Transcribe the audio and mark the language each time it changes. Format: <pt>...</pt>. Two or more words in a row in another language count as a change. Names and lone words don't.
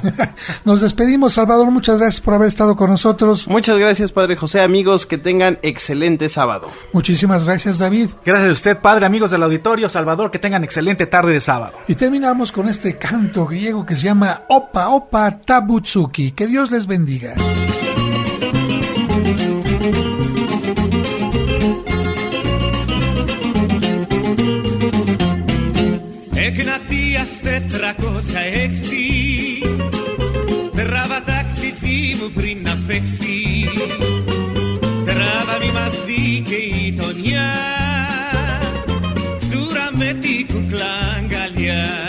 <es>Nos despedimos, Salvador, muchas gracias por haber estado con nosotros. Muchas gracias, Padre José. Amigos, que tengan excelente sábado. Muchísimas gracias, David. Gracias a usted, Padre, amigos del auditorio, Salvador, que tengan excelente tarde de sábado. Y terminamos con este canto griego que se llama Opa Opa Tabutsuki. Que Dios les bendiga.</es> <el>Εκνατίας 406 Τράβα ταξίτσι μου πριν να φέξει Τράβα μη μας δει και η γειτονιά Σούρα με την κουκλά αγκαλιά</el>